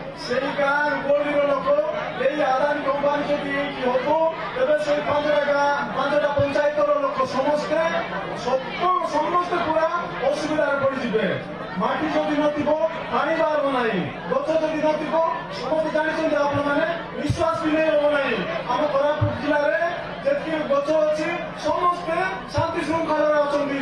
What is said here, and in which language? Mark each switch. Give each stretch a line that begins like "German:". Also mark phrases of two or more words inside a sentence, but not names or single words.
Odia: ସେଇ ଗାଁ ଗଳିର ଲୋକ ଏଇ ଆଦାନି କମ୍ପାନି ଯଦି ହବ ତେବେ ସେଇ 5ଟା ପଞ୍ଚାୟତର ଲୋକ ସମସ୍ତେ ପୁରା ଅସୁବିଧାରେ ପଡ଼ିଯିବେ। ମାଟି ଯଦି ନଥିବ ପାଣି ବାହାରିବ ନାହିଁ, ଗଛ ଯଦି ନଥିବ ସମସ୍ତେ ଜାଣିଛନ୍ତି ଆପଣମାନେ ନିଶ୍ୱାସ ବି ନେଇ ହବ ନାହିଁ। ଆମ କୋରାପୁଟ ଜିଲ୍ଲାରେ ଯେତିକି ଗଛ ଅଛି ସମସ୍ତେ ଶାନ୍ତି ଶୃଙ୍ଖଳାରେ ଅଛନ୍ତି।